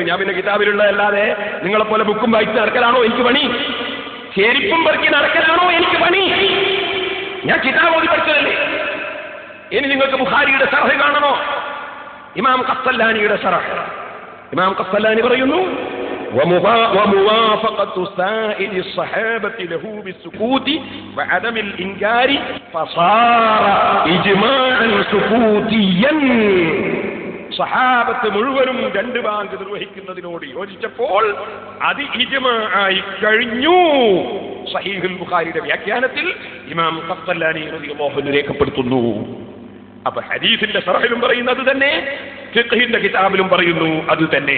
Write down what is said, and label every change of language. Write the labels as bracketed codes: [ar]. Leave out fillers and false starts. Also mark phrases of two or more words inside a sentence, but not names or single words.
[ml] ഞാൻ പിന്നെ കിതാബിലുള്ളതല്ലാതെ നിങ്ങളെപ്പോലെ ബുക്കും വായിച്ച് നടക്കലാണോ എനിക്ക് പണി? ചെരിപ്പും പെറുക്കി നടക്കലാണോ എനിക്ക് പണി? ഞാൻ കിതാബ് ഓതി പഠിച്ചതല്ലേ? ഇനി നിങ്ങൾക്ക് ബുഖാരിയുടെ ശറഹ് കാണണോ? ഇമാം ഖസ്സലാനിയുടെ ശറഹ്. ഇമാം ഖസ്സലാനി പറയുന്നു [ar] وموافقة سائر الصحابة له بالسكوت وعدم الإنكار فصار إجماعا سكوتيا. [ml] സഹാബത്ത് മുഴുവനും രണ്ട് ബാങ്ക് നിർവഹിക്കുന്നതിനോട് യോജിച്ചപ്പോൾ അത് ഇജ്മാ ആയി കഴിഞ്ഞു. സഹീഹുൽ ബുഖാരിയുടെ വ്യാഖ്യാനത്തിൽ ഇമാം ഖസ്സലാനി [ar] رضي الله عنه [ml] രേഖപ്പെടുത്തുന്നു. അപ്പൊ ഹദീസിന്റെ ശറഹിലും പറയുന്നത് തന്നെ, ഫിഖ്ഹിന്റെ കിതാബിലും പറയുന്നു അത് തന്നെ.